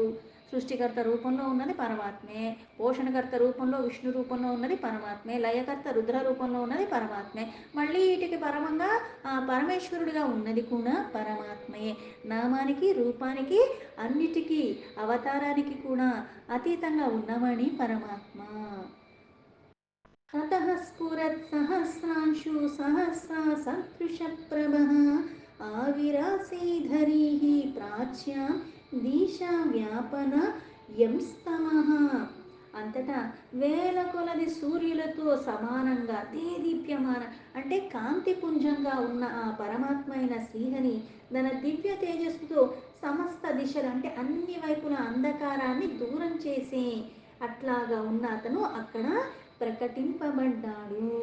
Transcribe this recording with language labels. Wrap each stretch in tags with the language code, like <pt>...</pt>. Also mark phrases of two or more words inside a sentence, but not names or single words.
<te>సృష్టికర్త రూపంలో ఉన్నది పరమాత్మే, పోషణకర్త రూపంలో విష్ణు రూపంలో ఉన్నది పరమాత్మే, లయకర్త రుద్ర రూపంలో ఉన్నది పరమాత్మే, మళ్ళీ వీటికి పరమంగా పరమేశ్వరుడిగా ఉన్నది కూడా పరమాత్మే. నామానికి రూపానికి అన్నిటికీ అవతారానికి కూడా అతీతంగా ఉన్నవాణి పరమాత్మ.</te> <sa>ततः स्फुरत्सहस्रांशु सहस्रा सदृशप्रभः आविरासीधरीः प्राच्यां दिशाव्यापन యంస్తమః.</sa> <te>అంతటా వేల కొలది సూర్యులతో సమానంగా దేదీప్యమాన అంటే కాంతిపుంజంగా ఉన్న ఆ పరమాత్మ అయిన శ్రీహరి తన దివ్య తేజస్సుతో సమస్త దిశలు అంటే అన్ని వైపుల అంధకారాన్ని దూరం చేసే అట్లాగా ఉన్న అతను అక్కడ ప్రకటింపబడ్డాడు.</te>